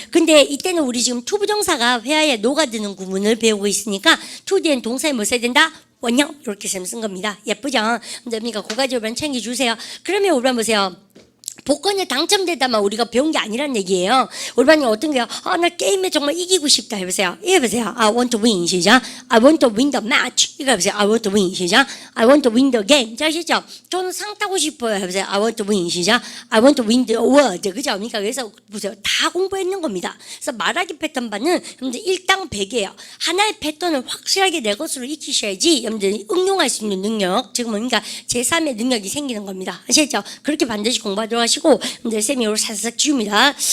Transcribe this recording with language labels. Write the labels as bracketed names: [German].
[Korean] 근데 이때는 우리 지금 투부정사가 회화에 녹아드는 구문을 배우고 있으니까 to 뒤엔 동사에 뭐 써야 된다? 원형 이렇게 쓴 겁니다. 예쁘죠? 그러니까 그 가지 우리 챙겨주세요. 그러면 우리 보세요. 복권에 당첨되다만 우리가 배운 게 아니란 얘기예요. 우리 반이 어떤 게요? 나 게임에 정말 이기고 싶다 해보세요. 해보세요. [English] I want to win 시작. I want to win the match. [Korean] 이거 해보세요. [English] I want to win 시작. I want to win the game. [Korean] 자, 아시죠? 저는 상 타고 싶어요. 해보세요. [English] I want to win 시작. I want to win the award. [Korean] 그죠? 그러니까 그래서 보세요. 다 공부했는 겁니다. 그래서 말하기 패턴 반은 여러분들 1당 100이에요. 하나의 패턴을 확실하게 내 것으로 익히셔야지 여러분들 응용할 수 있는 능력, 지금 그러니까 제3의 능력이 생기는 겁니다. 아시죠? 그렇게 반드시 공부하도록 하시고 여러분들 쌤이 이걸 살짝 지웁니다.